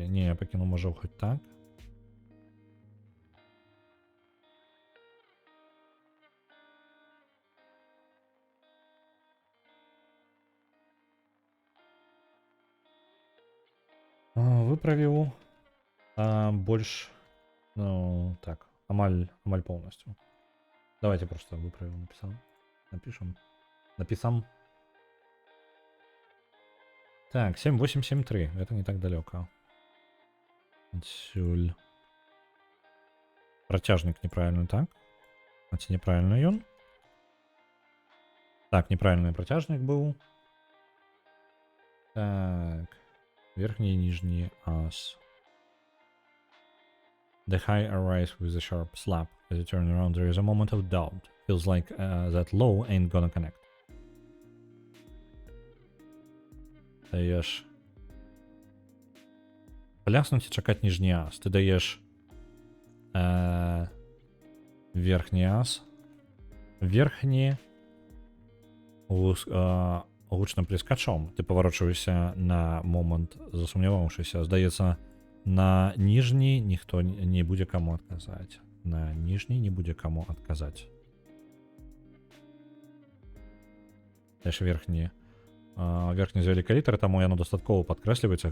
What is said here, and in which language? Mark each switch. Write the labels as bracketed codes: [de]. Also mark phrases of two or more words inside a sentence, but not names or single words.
[be] Не, я пакіну, можа, хоць так. Выправіў больш, ну, так, амаль полностью. [ru] Давайте просто выправим, написам. Так, 7873, это не так далеко. Отсюль. Протяжник неправильно, так? Значит, неправильно ён. Так, неправильный протяжник был. Так. Верхний и нижний ас. [en] The high arrives with a sharp slap. As you turn around, there is a moment of doubt. Feels like that low ain't gonna connect. [ru] Даешь пляснуть и чекать нижний ас. Ты даешь верхний ас. [be] Верхний гучным плескачом. [ru] Ты поворачиваешься на момент, [be] засумняваўшыся. Здаецца, на ніжні ніхто не будзе каму адказаць. На ніжні не будзе каму адказаць. Даеш верхні. Верхні звяліка літары, таму яно дастаткова падкрэсліваецца.